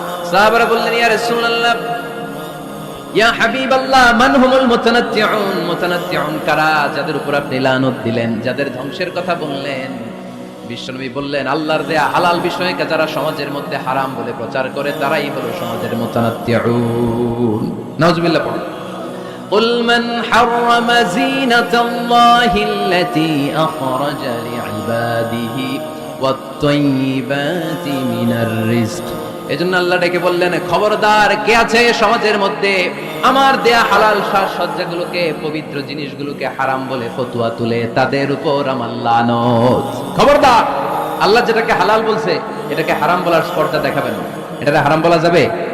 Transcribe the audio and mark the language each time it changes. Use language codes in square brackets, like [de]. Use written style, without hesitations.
[bn] সাহাবারা বললেন ইয়া রাসূলুল্লাহ, ইয়া হাবিবাল্লাহ, মান হুমুল মুতানাত্তিউন? মুতানাত্তিউন কারা যাদের উপর আপনি লানত দিলেন, যাদের ধ্বংসের কথা বললেন? বিশ্বনবী বললেন আল্লাহর দেয়া হালাল বিষয়কে যারা সমাজের মধ্যে হারাম বলে প্রচার করে তারাই হলো সমাজের মুতানাত্তিউন। নাউজুবিল্লাহ পড়ুন। [ar] قل من حرم زينة الله التي أخرج لعباده والطيبات من الرزق। [bn] এজন্য আল্লাহ ডেকে বললেন খবরদার, কে আছে সমাজের মধ্যে আমার দেয়া হালাল সাজসজ্জাগুলোকে, পবিত্র জিনিসগুলোকে হারাম বলে ফতোয়া তুলে, তাদের উপর আমার লানত। খবরদার, আল্লাহ যেটাকে হালাল বলছে এটাকে হারাম বলার স্পর্ধা দেখাবেন না। এটাকে হারাম বলা যাবে?